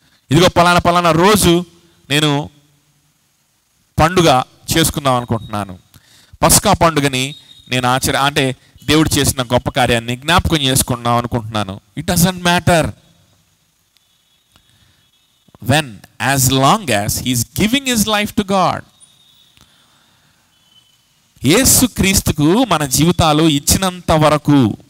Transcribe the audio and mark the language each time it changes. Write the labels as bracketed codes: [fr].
[te] ఇదిగో పలానా రోజు నేను పండుగ చేసుకుందాం అనుకుంటున్నాను, పస్కా పండుగని నేను అంటే దేవుడు చేసిన గొప్ప కార్యాన్ని జ్ఞాపకం చేసుకుందాం అనుకుంటున్నాను. [en] It doesn't matter. When, as long as he is giving his life to God, [te] యేసుక్రీస్తుకు మన జీవితాలు ఇచ్చినంత వరకు.